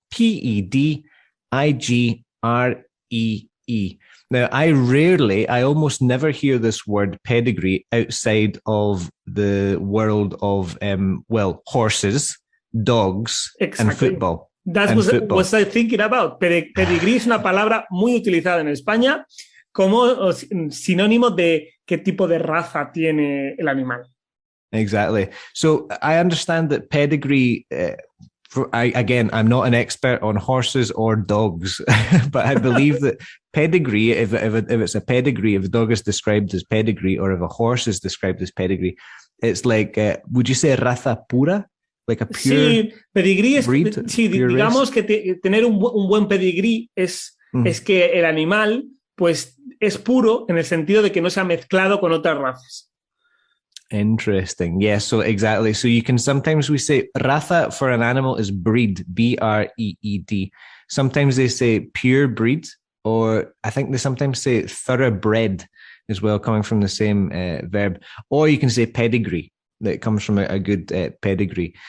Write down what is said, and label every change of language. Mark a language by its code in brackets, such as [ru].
[en] Pedigree. Now, I almost never hear this word pedigree outside of the world of, horses, dogs, and football. That's what was I thinking about. [es] Pedigree es una palabra muy utilizada en España como sinónimo de qué tipo de raza tiene el animal. [en] Exactly. So I understand that pedigree... I'm not an expert on horses or dogs, but I believe that pedigree, if it's a pedigree, if a dog is described as pedigree or if a horse is described as pedigree, it's like, would you say [es] raza pura? [en] Like a pure [es] sí, pedigrí es, [en] breed? [es] Sí, digamos que tener un buen pedigrí es que el animal pues es puro en el sentido de que no se ha mezclado con otras razas. [en] Interesting. Yeah, so exactly. So you can sometimes we say raza for an animal is breed, breed. Sometimes they say pure breed, or I think they sometimes say thoroughbred as well, coming from the same verb. Or you can say pedigree, that comes from a good pedigree.